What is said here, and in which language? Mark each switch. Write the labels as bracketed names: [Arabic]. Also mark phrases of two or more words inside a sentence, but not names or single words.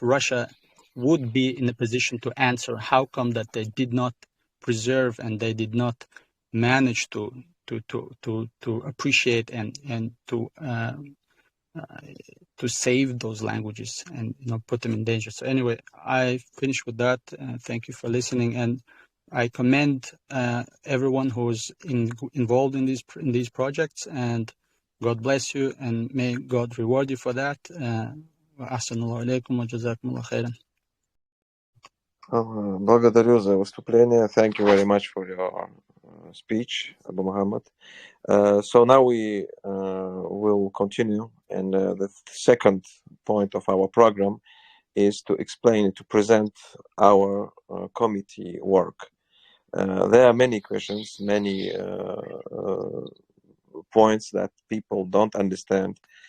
[English] Russia would be in a position to answer how come that they did not preserve and they did not manage to appreciate and to save those languages and, you know, put them in danger. So anyway, I finish with that. Thank you for listening, and I commend everyone who's involved in these projects, and God bless you and may God reward you for that. [Arabic] السلام عليكم وجزاكم الله خيرا. [Russian] Благодарю за выступление. [English] Thank you very much for your speech, Abu Muhammad. So now we will continue, and the second point of our program is to explain, to present our committee work. There are many questions, many points that people don't understand.